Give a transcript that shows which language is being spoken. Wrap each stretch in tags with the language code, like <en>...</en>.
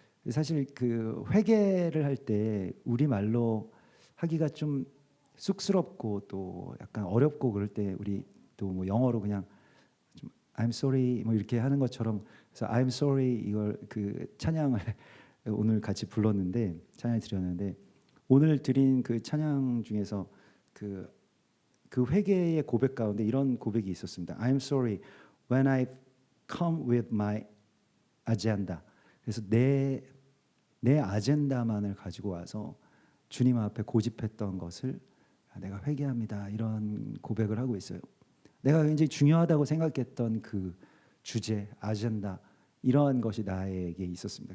<ko>사실 회개를 할 때 우리 말로 하기가 좀 쑥스럽고 또 약간 어렵고 그럴 때 우리 또 뭐 영어로 그냥 좀</ko> <en>I'm sorry</en> <ko>뭐 이렇게 하는 것처럼 그래서 I'm sorry 이걸 찬양을 오늘 같이 불렀는데 찬양을 드렸는데 오늘 드린 찬양 중에서 그 회개의 고백 가운데 이런 고백이 있었습니다.</ko> <en>I'm sorry when I come with my agenda.</en> <ko>그래서 내 아젠다만을 가지고 와서 주님 앞에 고집했던 것을 내가 회개합니다. 이런 고백을 하고 있어요. 내가 굉장히 중요하다고 생각했던 그 주제, 아젠다 이러한 것이 나에게 있었습니다.</ko>